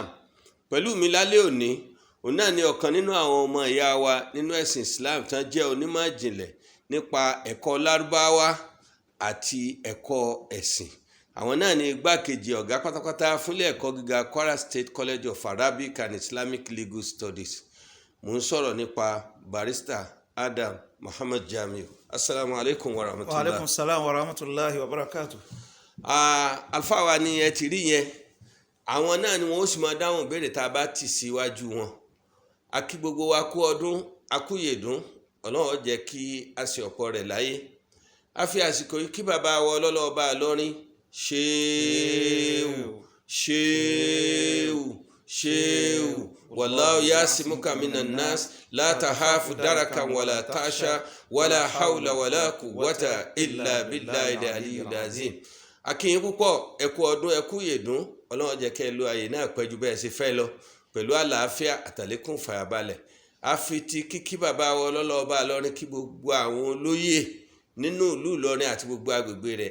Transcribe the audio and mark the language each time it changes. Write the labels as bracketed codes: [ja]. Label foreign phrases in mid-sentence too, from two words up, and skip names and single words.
[yo] Pẹ̀lú mi lálẹ́ òní, òun náà ni ọ̀kan nínú àwọn ọmọ ìyá wa nínú ẹ̀sìn Islam tán jẹ́ onímọ̀ ìjìnlẹ̀ nípa ẹ̀kọ́ Lárúbáwá àti ẹ̀kọ́ ẹ̀sìn. Àwọn náà ni igbákejì ọ̀gá pátápátá fúnlé ẹ̀kọ́ gíga Kwara State College of Arabic and Islamic Legal Studies. Mo ń sọ̀rọ̀ nípa Barrister Adam Muhammad Jamiu. [ar] السلام عليكم ورحمة الله. وعليكم السلام ورحمة الله وبركاته. [yo] Alfa wa ni ẹ ti rí yẹn. Àwọn náà ni wọ́n ó sì máa dáhùn ìbéèrè tá a bá tì síwájú wọn. A kí gbogbo wa kú ọdún, a kú yèdún, Ọlọ́run jẹ́ kí a ṣe ọ̀pọ̀ rẹ̀ láyé. A fi àsìkò yìí kí bàbá wa ọlọ́lọ́ọba lọ́rin ṣéèwù [ar] والله يعصمك من الناس لا تخاف دركا ولا تخشى ولا حول ولا قوة إلا بالله العلي العظيم. [yo] A kí yín púpọ̀, ẹ kú ọdún, ẹ kú yèdún, Ọlọ́run jẹ́ kẹ́ lo àyè náà pẹ́jù bẹ́ẹ̀ ṣe fẹ́ lọ pẹ̀lú àlàáfíà àtàlékún fàyàbalẹ̀. A fi ti kíkí bàbá wa ọlọ́lọ́ọba lọ́rin kí gbogbo àwọn olóyè nínú ìlú Ìlọrin àti gbogbo agbègbè rẹ̀.